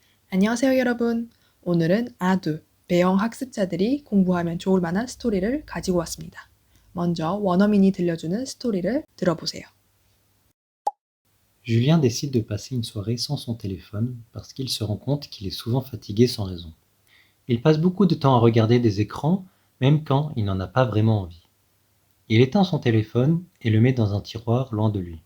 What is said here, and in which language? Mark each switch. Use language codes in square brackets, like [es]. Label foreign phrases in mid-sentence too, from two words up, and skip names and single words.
[ko] 안녕하세요, 여러분. 오늘은 아두, 배영 학습자들이 공부하면 좋을 만한 스토리를 가지고 왔습니다. 먼저 원어민이 들려주는 스토리를 들어보세요. [fr] Julien décide de passer une soirée sans son téléphone parce qu'il se rend compte qu'il est souvent fatigué sans raison. Il passe beaucoup de temps à regarder des écrans, même quand il n'en a pas vraiment envie. Il éteint son téléphone et le met dans un tiroir loin de lui.